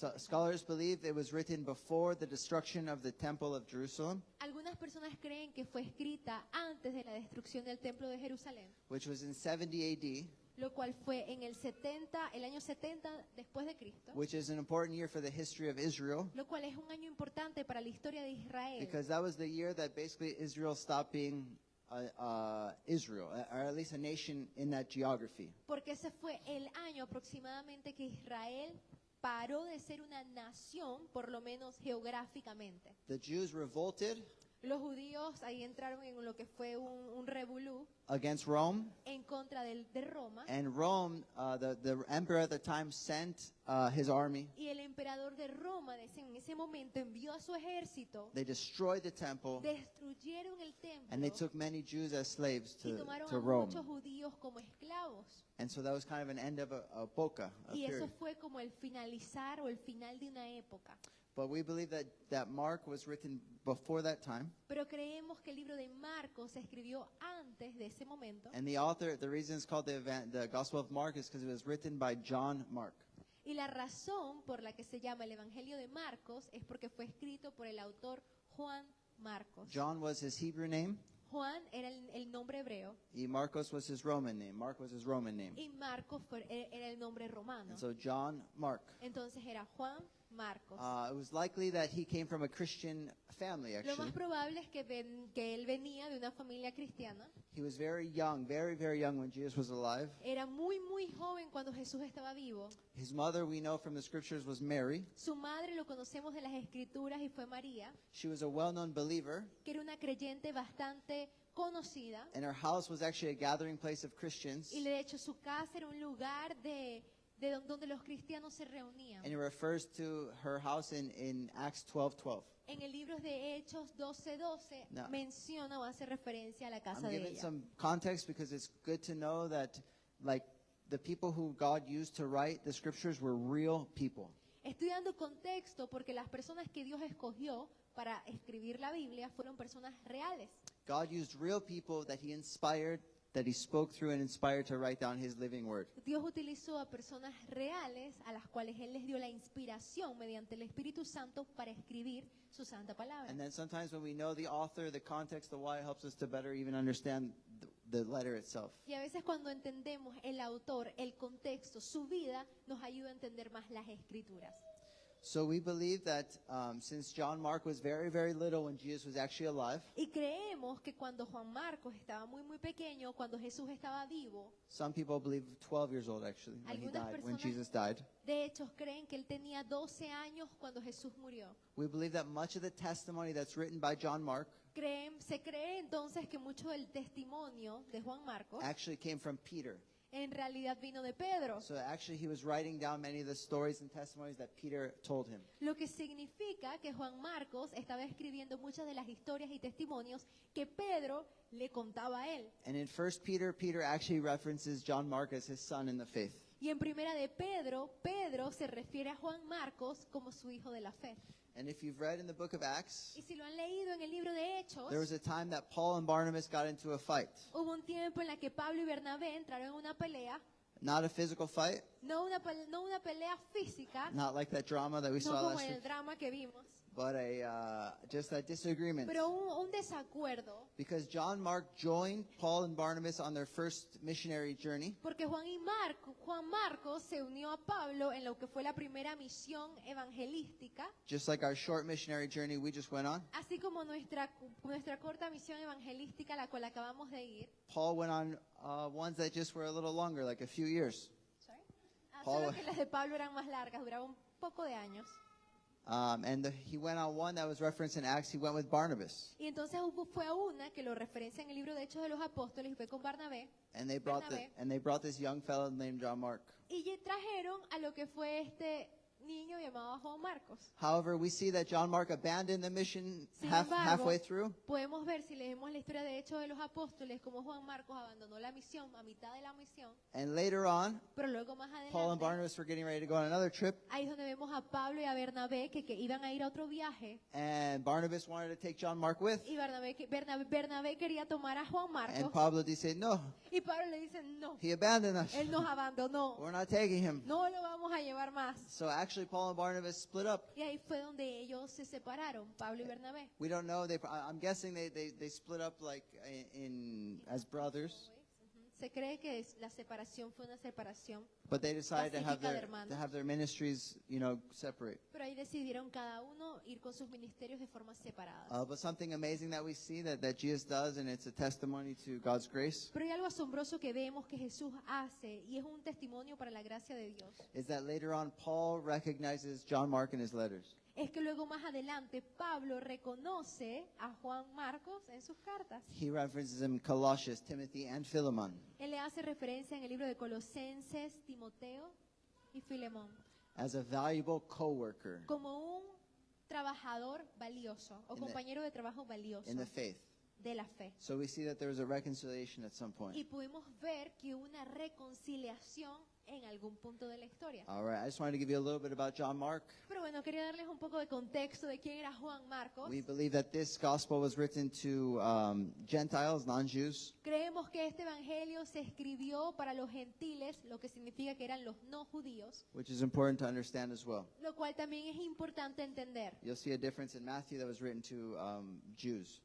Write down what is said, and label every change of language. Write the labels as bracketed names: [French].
[English] So, scholars believe it was written before the destruction of the Temple of Jerusalem, [Spanish] Algunas personas creen que fue escrita antes de la destrucción del templo de Jerusalén, [English] which was in 70 AD, [Spanish] lo cual fue en el año 70 después de Cristo, [English] which is an important year for the history of Israel, [Spanish] lo cual es un año importante para la historia de Israel, [English] because that was the year that basically Israel stopped being Israel, or at least a nation in that geography. [Spanish] porque ese fue el año aproximadamente que Israel paró de ser una nación, por lo menos geográficamente. [English] The Jews revolted [Spanish] Los judíos ahí entraron en lo que fue un revolú [English] against Rome, [Spanish] en contra de Roma, [English] and Rome, the emperor at the time sent his army. [Spanish] y el emperador de Roma en ese momento envió a su ejército, [English] They destroyed the temple, [Spanish] destruyeron el templo [English] and they took many Jews as slaves [Spanish] y tomaron [English] to [Spanish] a [English] Rome. [Spanish] muchos judíos como esclavos. [English] And so that was kind of an end of a epocha, a [Spanish] Y eso [English] period. [Spanish] fue como el finalizar o el final de una época. [English] But we believe that Mark was written before that time. [Spanish] Pero creemos que el libro de Marcos se escribió antes de ese momento. [English] And the author, the reason it's called the Gospel of Mark is because it was written by John Mark. [Spanish] Y la razón por la que se llama el Evangelio de Marcos es porque fue escrito por el autor Juan Marcos. [English] John was his Hebrew name, [Spanish] Juan era el nombre hebreo y [English] Marcos was his Roman name. Mark was his Roman name. [Spanish] y Marcos era el nombre romano. [English] And so John Mark. [Spanish] Entonces era Juan Marcos. [English] It was likely that he came from a Christian family, [Spanish] Lo [English] actually. [Spanish] más probable es que él venía de una familia cristiana. [English] He was very young, very young when Jesus was alive. [Spanish] Era muy joven cuando Jesús estaba vivo. [English] His mother, we know from the scriptures, was Mary. [Spanish] Su madre lo conocemos de las escrituras y fue María, [English] She was a well-known believer, [Spanish] que era una creyente bastante conocida. [English] and her house was actually a gathering place of Christians. [Spanish] Y de hecho su casa era un lugar donde los cristianos se reunían. [English] And it refers to her house in Acts 12:12. [Spanish] En el libro de Hechos 12:12 [English] No. [Spanish] menciona o hace referencia a la [English] I'm [Spanish] casa de [English] giving [Spanish] ella. [English] some context because it's good to know that, like, the people who God used to write the scriptures were real people. [Spanish] Estoy dando contexto porque las personas que Dios escogió para escribir la Biblia fueron personas reales. [English] God used real people that he inspired, that he spoke through and inspired to write down his living word. [Spanish] Dios utilizó a personas reales a las cuales Él les dio la inspiración mediante el Espíritu Santo para escribir su santa palabra. [English] And then sometimes when we know the author, the context, the why, helps us to better even understand the letter itself. [Spanish] Y a veces cuando entendemos el autor, el contexto, su vida, nos ayuda a entender más las escrituras. [English] So we believe that since John Mark was very little when Jesus was actually alive, [Spanish] Y creemos que cuando Juan Marcos estaba muy pequeño, cuando Jesús estaba vivo, [English] some people believe 12 years old actually when Jesus died. [Spanish] de hecho creen que él tenía 12 años cuando Jesús murió. [English] We believe that much of the testimony that's written by John Mark [Spanish] Se cree entonces que mucho del testimonio de Juan Marcos [English] actually came from Peter. [Spanish] en realidad vino de Pedro. [English] So actually he was writing down many of the stories and testimonies that Peter told him. [Spanish] Lo que significa que Juan Marcos estaba escribiendo muchas de las historias y testimonios que Pedro le contaba a él. [English] And in 1 Peter, Peter actually references John Mark as his son in the faith. [Spanish] Y en primera de Pedro, Pedro se refiere a Juan Marcos como su hijo de la fe. [English] And if you've read in the book of Acts, [Spanish] Y si lo han leído en el libro de Hechos, [English] there was a time that Paul and Barnabas got into a fight. [Spanish] hubo un tiempo en la que Pablo y Bernabé entraron en una pelea, [English] Not a physical fight, [Spanish] no una pelea física, [English] not like that drama that we saw [Spanish] como [English] last [Spanish] en el [English] week, [Spanish] drama que vimos, [English] but just a disagreement. [Spanish] pero un desacuerdo. [English] Because John Mark joined Paul and Barnabas on their first missionary journey. [Spanish] Porque Juan Marcos se unió a Pablo en lo que fue la primera misión evangelística, [English] Just like our short missionary journey we just went on. [Spanish] así como nuestra corta misión evangelística, la cual acabamos de ir. [English] Paul went on ones that just were a little longer, like a few years. Sorry. Paul- [Spanish] Solo que las de Pablo eran más largas, duraban un poco de años. [English] He went on one that was referenced in Acts. He went with Barnabas. [Spanish] Y entonces fue a una que lo referencia en el libro de Hechos de los Apóstoles y fue con Barnabé. [English] And they brought this young fellow named John Mark. [Spanish] Y trajeron a lo que fue este niño llamado Juan Marcos. [English] However, we see that John Mark abandoned the mission [Spanish] Sin embargo, [English] halfway through. [Spanish] podemos ver si leemos la historia de Hechos de los Apóstoles como Juan Marcos abandonó la misión a mitad de la misión, [English] And later on, [Spanish] pero luego más [English] Paul and [Spanish] adelante [English] Barnabas were getting ready to go on another trip. [Spanish] ahí es donde vemos a Pablo y a Bernabé que iban a ir a otro viaje [English] And Barnabas wanted to take John Mark with. [Spanish] y Bernabé quería tomar a Juan [English] And [Spanish] Marcos [English] Pablo said, no, [Spanish] y Pablo le dice no, [English] he abandoned us. [Spanish] él nos abandonó, [English] We're not taking him. [Spanish] no lo vamos a llevar más. [English] So actually, Paul and Barnabas split up. [Spanish] Y ahí fue donde ellos se separaron, Pablo y Bernabé. [English] We don't know. I'm guessing they split up like as brothers. [Spanish] Se cree que la separación fue una separación, [English] But they decided to have [Spanish] Pacífica de hermanos. [English] their ministries, separate. [Spanish] pero ahí decidieron cada uno ir con sus ministerios de forma separada. [English] But something amazing that we see that Jesus does, and it's a testimony to God's grace, [Spanish] Pero hay algo asombroso que vemos que Jesús hace y es un testimonio para la gracia de Dios. [English] is that later on Paul recognizes John Mark in his letters. [Spanish] Es que luego más adelante Pablo reconoce a Juan Marcos en sus cartas. [English] He references him in Colossians, Timothy, and Philemon [Spanish] Él le hace referencia en el libro de Colosenses, Timoteo y Filemón [English] as a valuable co-worker [Spanish] como un trabajador valioso o [English] In the- [Spanish] compañero de trabajo valioso [English] in the faith. [Spanish] de la fe. [English] So we see that there was a reconciliation at some point. [Spanish] Y pudimos ver que hubo una reconciliación en algún punto de la historia. [English] All right, I just wanted to give you a little bit about John Mark. [Spanish] Pero bueno, quería darles un poco de contexto de quién era Juan Marcos. [English] We believe that this gospel was written to Gentiles, non-Jews. [Spanish] Creemos que este evangelio se escribió para los gentiles, lo que significa que eran los no judíos, [English] Which is important to understand as well. [Spanish] lo cual también es importante entender. [English] You'll see a difference in Matthew that was written to Jews.